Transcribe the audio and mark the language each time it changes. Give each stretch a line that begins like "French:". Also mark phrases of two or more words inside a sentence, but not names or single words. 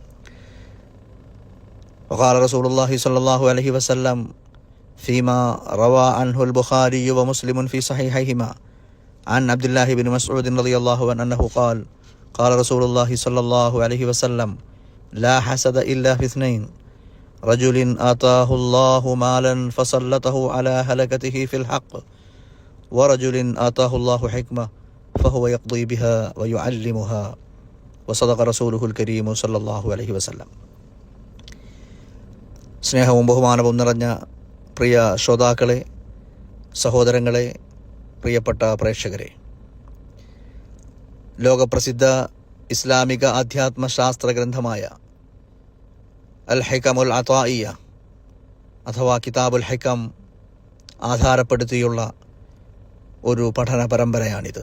Arabic: وقال رسول الله صلى الله عليه وسلم فيما روى عنه البخاري ومسلم في صحيحيهما عن عبد الله بن مسعود رضي الله عنه أنه قال: قال رسول الله صلى الله عليه وسلم: لا حسد إلا في اثنين: رجل آتاه الله مالا فسلطه على هلكته في الحق، ورجل آتاه الله حكمة فهو يقضي بها ويعلمها. وصدق رسوله الكريم صلى الله عليه وسلم.
Malayalam: സ്നേഹവും ബഹുമാനവും നിറഞ്ഞ പ്രിയ ശ്രോതാക്കളെ, സഹോദരങ്ങളെ, പ്രിയപ്പെട്ട പ്രേക്ഷകരെ, ലോകപ്രസിദ്ധ ഇസ്ലാമിക അധ്യാത്മശാസ്ത്ര ഗ്രന്ഥമായ അൽ ഹികമുൽ അതാഇയ്യ അഥവാ കിതാബുൽ ഹികം ആധാരപ്പെടുത്തിയുള്ള ഒരു പഠന പരമ്പരയാണിത്.